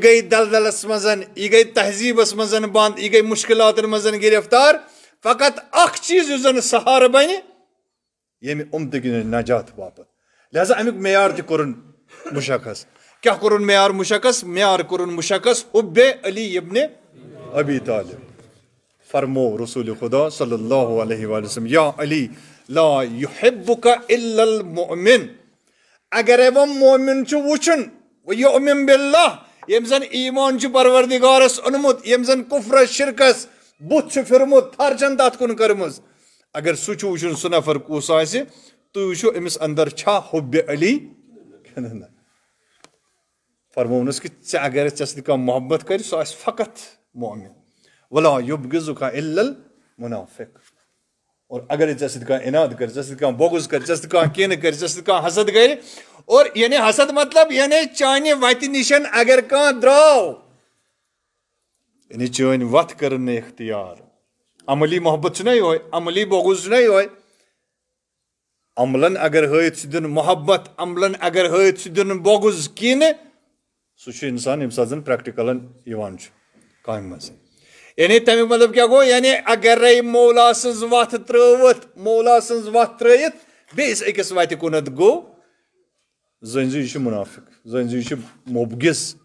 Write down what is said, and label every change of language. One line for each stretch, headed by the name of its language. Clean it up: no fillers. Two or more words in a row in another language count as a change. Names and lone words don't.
Kashmiri: گٔیہِ دلدلس منٛز یہِ گٔیہِ تہذیٖبس منٛز بنٛد یہِ گٔیہِ مُشکلاتن منٛز گرفتار فقط اکھ چیٖز یُس زن سہارٕ بنہِ ییٚمہِ اُمتٕکۍ نجات باپتھ لہذا امیُک معیار تہِ کوٚرُن مُشخص کیٛاہ کوٚرُن معیار کوٚرُن مُشخص حُبِ علی ابن ابی طالب فرمو رسول خدا
Arabic: صلی اللہ علیہ وآلہ وسلم یا علی لا یحبک الا المؤمن
Kashmiri: اگرے وہ مومن چھُ وٕچھُن
Arabic: وَیُؤمن باللہ
Kashmiri: یم زن ایمان پروردگارس اونمت یم زن کفر شرکس بت پھرمت تھرچن تات کن کرمز اگر سہ وچن سہ نفر کس آسہ تھی وچھو امس اندر چھا حب علی فرمونس کہ ژے اگر ژے سۭتۍ کانٛہہ محبت کر سہ آسہِ فقط مومن
Arabic: ولا یبغضک الا المنافق
Kashmiri: اور اگر ژے سۭتۍ کانٛہہ عناد کر ژے سۭتۍ کانٛہہ بغض کر ژے سۭتۍ کانٛہہ کینہ کر ژے سۭتۍ کانٛہہ حسد کر اور یعنی حسد مطلب یعنی چانہ وتہِ نشن اگر کانٛہہ درٛاو یعنی چٲنۍ وتھ کٔرٕن نہٕ اختیار عملی محبت چھُنا یہوے عملی بغض چھُنا یہوے عملن اگر ہٲیِتھ سُہ دِیُن محبت عملن اگر ہٲیِتھ سُہ دِیُن بغض کینہ سُہ چھُ انسان ییٚمہِ ساتہٕ زن پریکٹِکلن یِوان چھُ کامہِ منٛز یعنی تمیُک مطلب کیاہ گوٚو یعنی اگرے مولا سٕنٛز وتھ ترٲوِتھ مولا سٕنٛز وتھ ترٲیِتھ بیٚیِس أکِس وتہِ کُنتھ گوٚو زٲنۍ زِ یہِ چھُ مُنافِق زٲنۍ زِ یہِ چھُ مُبغِض